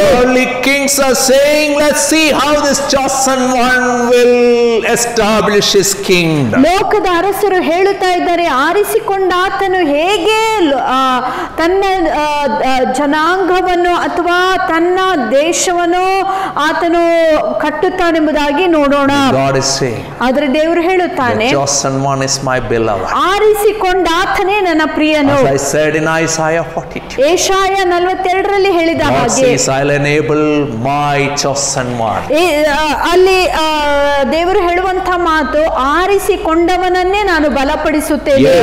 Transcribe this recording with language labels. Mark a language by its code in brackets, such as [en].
[en] worldly kings are saying, let's see how this chosen one will establish his kingdom. [kn] ಲೋಕದ ಅರಸರು ಹೇಳುತ್ತಾ ಇದ್ದಾರೆ, ಆರಿಸಿಕೊಂಡಾತನು ಹೇಗೆ ತನ್ನ ಜನಾಂಗವನ್ನು ಅಥವಾ ತನ್ನ ದೇಶವನ್ನು ಆತನು ಕಟ್ಟುತ್ತಾನೆಂಬುದಾಗಿ ನೋಡೋಣ. [en] God is saying, [kn] ಆದರೆ ದೇವರು ಹೇಳುತ್ತಾನೆ, [en] the chosen one is my beloved. [kn] ಆರಿಸಿಕೊಂಡಾತನೇ ನನ್ನ ಪ್ರಿಯನು. [en] As I said in Isaiah 42. [kn] ಯೆಶಾಯ 42ರಲ್ಲಿ ಹೇಳಿದ [en] God [kn] ಹಾಗೆ [en] says, I'll enable my chosen one. [kn] ಅಲ್ಲಿ ದೇವರು ಹೇಳುವಂತ ಮಾತು, ಆರಿಸಿಕೊಂಡವನನ್ನೇ ನಾನು ಬಲಪಡಿಸುತ್ತೇನೆ.